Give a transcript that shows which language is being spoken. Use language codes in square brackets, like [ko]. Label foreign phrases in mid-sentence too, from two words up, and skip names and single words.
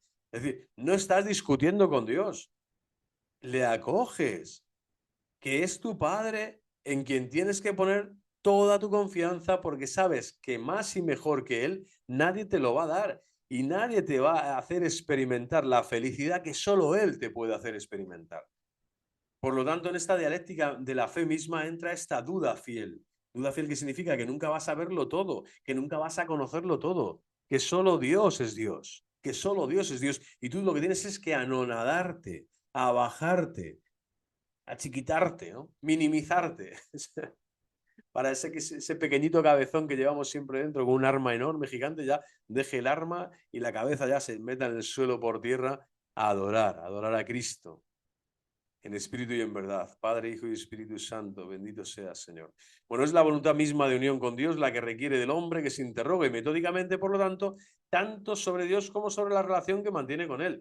[es] Es decir, no estás discutiendo con Dios, le acoges, que es tu Padre en quien tienes que poner toda tu confianza porque sabes que más y mejor que Él nadie te lo va a dar y nadie te va a hacer experimentar la felicidad que solo Él te puede hacer experimentar. Por lo tanto, en esta dialéctica de la fe misma entra esta duda fiel. Duda fiel que significa que nunca vas a verlo todo, que nunca vas a conocerlo todo, que solo Dios es Dios, que solo Dios es Dios. Y tú lo que tienes es que anonadarte, abajarte, achiquitarte, ¿no? Minimizarte, para ese pequeñito cabezón que llevamos siempre dentro con un arma enorme, gigante, ya deje el arma y la cabeza ya se meta en el suelo por tierra a adorar a Cristo, en espíritu y en verdad. Padre, Hijo y Espíritu Santo, bendito seas, Señor. Bueno, es la voluntad misma de unión con Dios la que requiere del hombre que se interrogue metódicamente, por lo tanto, tanto sobre Dios como sobre la relación que mantiene con Él.